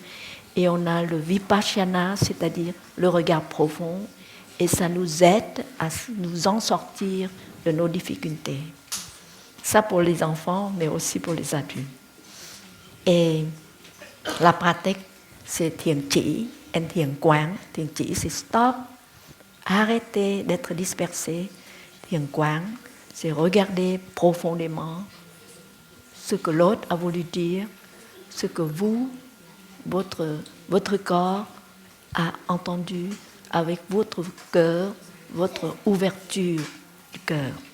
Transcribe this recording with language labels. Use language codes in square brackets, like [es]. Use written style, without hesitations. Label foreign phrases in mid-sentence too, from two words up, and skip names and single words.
[fr] Et on a le vipassana, c'est-à-dire le regard profond, et ça nous aide à nous en sortir de nos difficultés. Ça pour les enfants, mais aussi pour les adultes. Et la pratique, c'est [vi] thiền chỉ [fr] et [vi] thiền quán. Thiền chỉ, [fr] c'est stop, arrêtez d'être dispersé. [vi] Thiền quán, [fr] c'est regarder profondément ce que l'autre a voulu dire, ce que vous, votre corps a entendu avec votre cœur, votre ouverture du cœur.